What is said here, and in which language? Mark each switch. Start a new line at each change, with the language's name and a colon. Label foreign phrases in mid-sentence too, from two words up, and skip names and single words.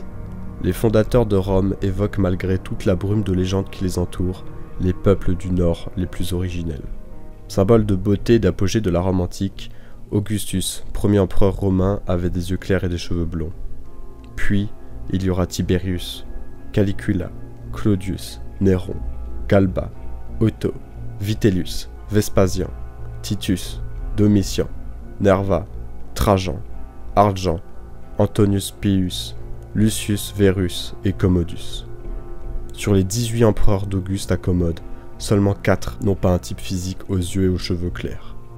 French: Les fondateurs de Rome évoquent malgré toute la brume de légendes qui les entourent, les peuples du Nord les plus originels. Symbole de beauté et d'apogée de la Rome antique, Augustus, premier empereur romain, avait des yeux clairs et des cheveux blonds. Puis, il y aura Tiberius, Caligula, Claudius, Néron, Galba, Otto, Vitellius, Vespasien, Titus, Domitian, Nerva, Trajan, Arjan, Antonius Pius, Lucius Verus et Commodus. Sur les 18 empereurs d'Auguste à Commode, seulement 4 n'ont pas un type physique aux yeux et aux cheveux clairs.